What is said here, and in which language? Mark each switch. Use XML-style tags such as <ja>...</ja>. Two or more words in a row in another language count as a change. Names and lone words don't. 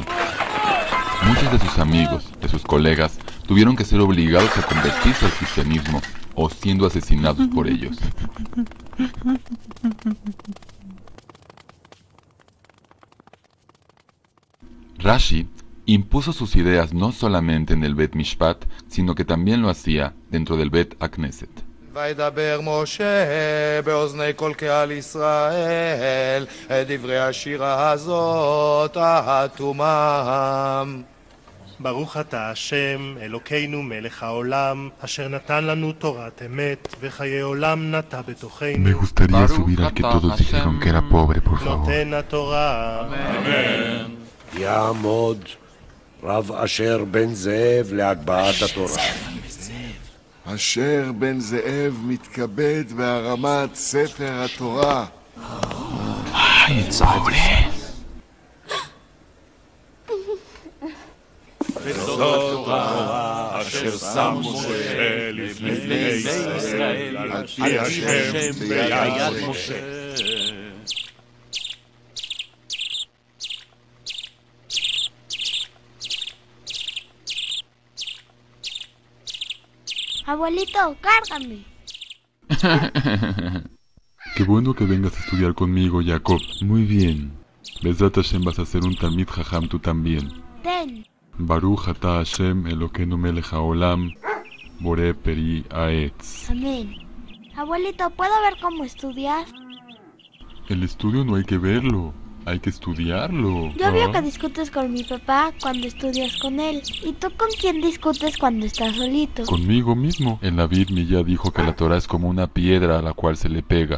<es>Muchos de sus amigos, de sus colegas, tuvieron que ser obligados a convertirse al cristianismo o siendo asesinados por ellos. Rashi impuso sus ideas no solamente en el</es> <he>בית משפט,</he> <es>sino que también lo hacía dentro del</es> <he>בית הכנסת. וידבר משה באוזני כל קהל ישראל את דברי השירה הזאת האטומם. ברוך אתה השם, אלוקינו מלך העולם, אשר נתן לנו תורת אמת, וחיי עולם נטע בתוכנו.</he> <es>Me gustaría subir al que todos dijeron que era pobre, por favor.</es> <he>נותן התורה. אמן. יעמוד רב אשר בן זאב להגבהת התורה. אשר בן זאב מתכבד בהרמת ספר התורה. וזאת התורה אשר שם משה לפני ישראל על פי השם ביד משה.</he> <es>abuelito, cárgame. Qué bueno que vengas a estudiar conmigo, Jacob. Muy bien.</es> <he>בעזרת ה</he> <es>vas a ser un</es> <he>תלמיד חכם</he> <es>tú también. Ten.</es> <he>ברוך אתה ה' אלוקינו מלך העולם, בורא פרי העץ.</he> <es>Amén. Abuelito, ¿puedo ver cómo estudias? El estudio no hay que verlo, hay que estudiarlo. Yo veo que discutes con mi papá cuando estudias con él. ¿Y tú con quién discutes cuando estás solito? Conmigo mismo. El Navid ya dijo que la Torah es como una piedra a la cual se le pega.</es>